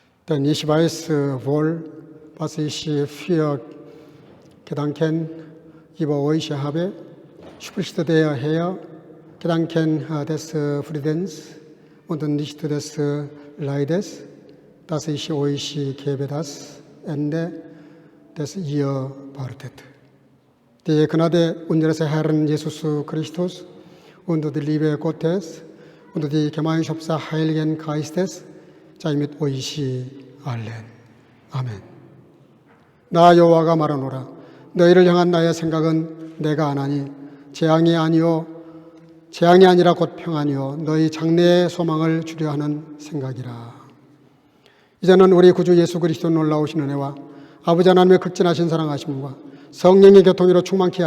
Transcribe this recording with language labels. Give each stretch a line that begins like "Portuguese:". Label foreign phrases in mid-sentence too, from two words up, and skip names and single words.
German: Denn ich weiß wohl, was ich für Gedanken über euch habe, spricht der Herr, Gedanken des Friedens und nicht des Leides, dass ich euch gebe das Ende, das ihr wartet. Die Gnade unseres Herrn Jesus Christus und die Liebe Gottes und die Gemeinschaft des Heiligen Geistes sei mit euch allen.
Korean: 아멘. 나 여호와가 말하노라. 너희를 향한 나의 생각은 내가 아나니 재앙이 아니라 곧 평안이요 너희 장래의 소망을 주려 하는 생각이라. 이제는 우리 구주 예수 그리스도 놀라우신 은혜와 아버지 하나님의 극진하신 사랑하심과 성령의 교통으로 충만케